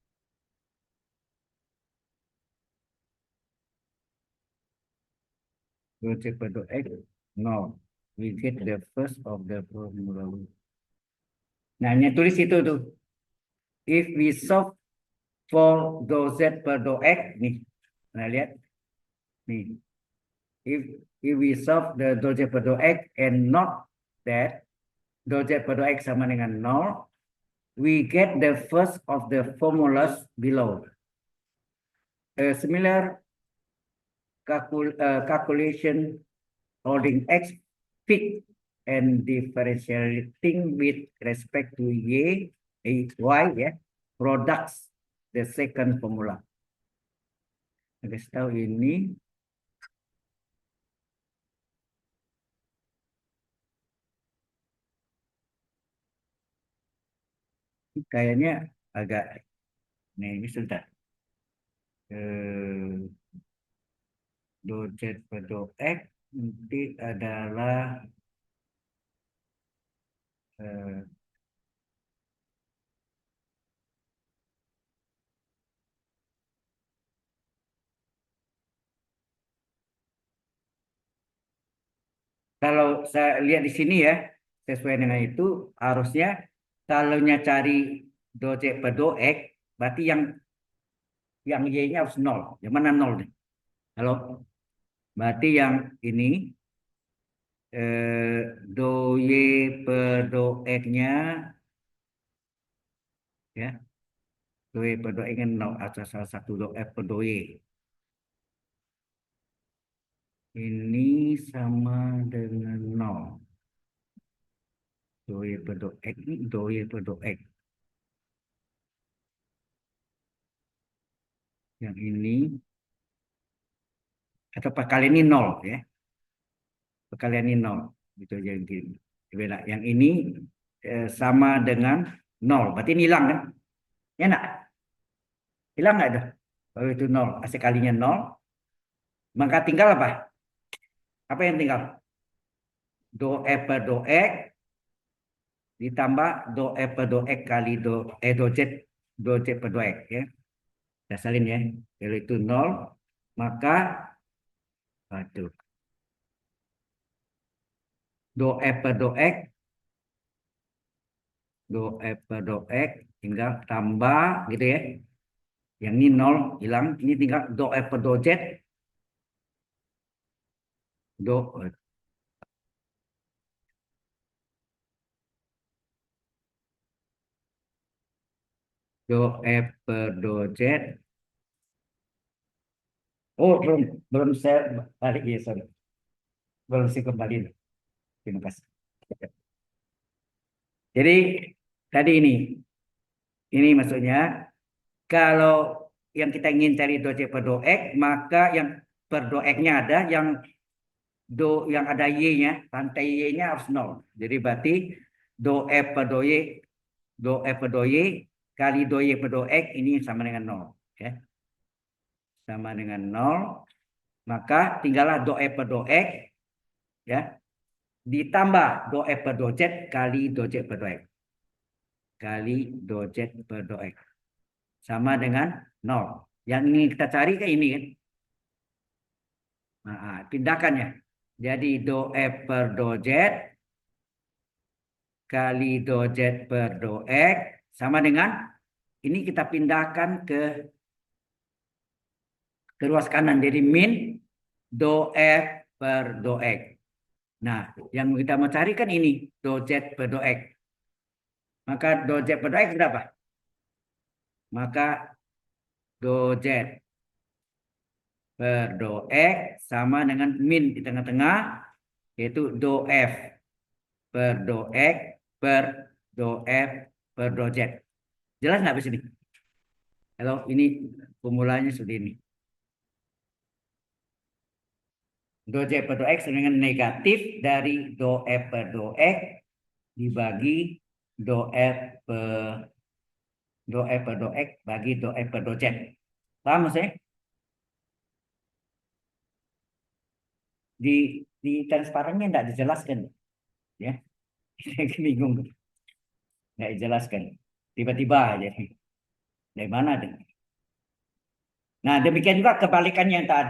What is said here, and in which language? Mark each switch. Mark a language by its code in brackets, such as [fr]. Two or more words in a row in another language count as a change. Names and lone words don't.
[id] Do Z per do X 0. [en] We get the first of the formula. [id] Nah, ini tulis itu tuh. [en] If we solve for do Z per do X, [id] nih. Nah, lihat. Nih. [en] If if we solve the do Z per do X and not that, [id] do Z per do X sama dengan 0, [en] we get the first of the formulas below. A similar calculation holding X fixed and differentiating with respect to Y, ya, products the second formula. [id] Kasih tahu ini kayaknya agak, nih ini sudah do Z per do X nanti adalah eh, kalau saya lihat di sini ya, sesuai dengan itu harusnya kalau cari do Z per do X, berarti yang Y-nya harus 0. Yang mana 0 nih? Halo? Berarti yang ini do Y per do X-nya ya, do Y per do X-nya 0 atau salah satu do F per do Y. Ini sama dengan 0. Do Y per do X, do Y per do X. Yang ini atau perkalian ini 0 ya. Perkalian ini 0. Gitu aja gini. Beda. Yang ini sama dengan 0. Berarti ini hilang kan? Ya enggak? Hilang enggak itu? Kalau itu 0, hasil kalinya 0, maka tinggal apa? Apa yang tinggal? Do E per do X ditambah do E per do X kali do Z per do X ya. Kita salin ya. Kalau itu 0, maka aduh, do E per do X, do E per do X tinggal tambah gitu ya. Yang ini 0 hilang, ini tinggal do E per do Z, do E per do Z. Oh, belum saya balik ya, sorry. Belum saya kembali. Terima kasih. Jadi tadi ini maksudnya kalau yang kita ingin cari do C per do X, maka yang per do X-nya ada, yang ada Y-nya, pantai Y-nya harus 0. Jadi berarti do E per do Y, do E per do Y kali do Y per do X ini sama dengan 0. Ya. Sama dengan 0. Maka tinggallah do E per do X ya, ditambah do E per do Z kali do Z per do X. Kali do Z per do X. Sama dengan 0. Yang ingin kita cari ke ini kan. Nah, pindahkan ya. Jadi do E per do Z kali do Z per do X sama dengan ini kita pindahkan ke ruas kanan. Jadi min do F per do X. Nah, yang kita mau cari kan ini do Z per do X. Maka do Z per do X berapa? Maka do Z per do X sama dengan min di tengah-tengah, yaitu do F per do X per do F per do Z. Jelas nggak di sini? Kalau ini formulanya sudah ini. Do Z per do X dengan negatif dari do F per do X dibagi do F per do X bagi do F per do Z. Paham maksudnya? Di transparannya tidak dijelaskan. Ya, bingung. Nggak dijelaskan. Tiba-tiba aja. Dari mana? Nah, demikian juga kebalikannya yang tadi.